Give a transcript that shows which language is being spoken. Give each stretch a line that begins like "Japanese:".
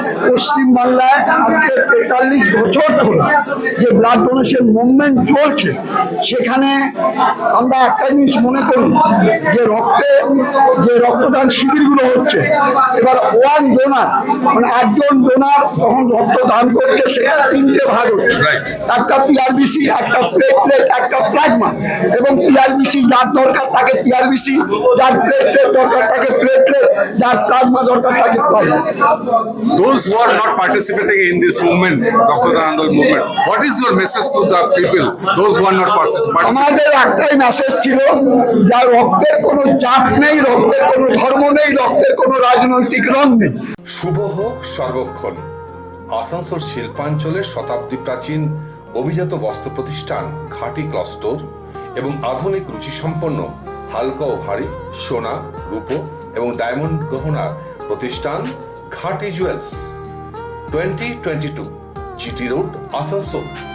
Bangla: পশ্চিমবাংলায় আজকে 43 বছর ধরে যে ব্লাড ডোনেশন মুভমেন্ট চলছে, সেখানে আমরা একটা জিনিস মনে করি যে যে রক্তদান শিবিরগুলো হচ্ছে, এবার
English: one donor
Bangla: মানে একজন ডোনার তখন রক্ত দান করছে, সেটা 3টে ভাগ হচ্ছে।
English: Right.
Bangla: একটা পিআরবিসি, একটা প্লেটলেট, একটা প্লাজমা। এবং পিআরবিসি যার দরকার তাকে পিআরবিসি, যার প্লেটলেট দরকার তাকে প্লেটলেট, যার প্লাজমা দরকার তাকে plasma.
English: Those who are not participating in this movement, Raktodan Andolon movement, what is your message to the people, those who are not participating?
Bangla: আমাদের একটাই মেসেজ ছিল, যার রক্তের কোনো জাত নেই, রক্তের কোনো ধর্ম নেই, রক্তের কোনো রাজনৈতিক রং নেই। শুভ হোক সর্বক্ষণ। আসানসোল শিল্পাঞ্চলের শতাব্দী প্রাচীন অভিজাত বস্ত্র প্রতিষ্ঠান ঘাটি ক্লস্টোর এবং আধুনিক রুচিসম্পন্ন হালকা ও ভারী সোনা, রূপো এবং ডায়মন্ড গহনার প্রতিষ্ঠান ঘাটি জুয়েলস, 2022 জিটি রোড, আসানসোল।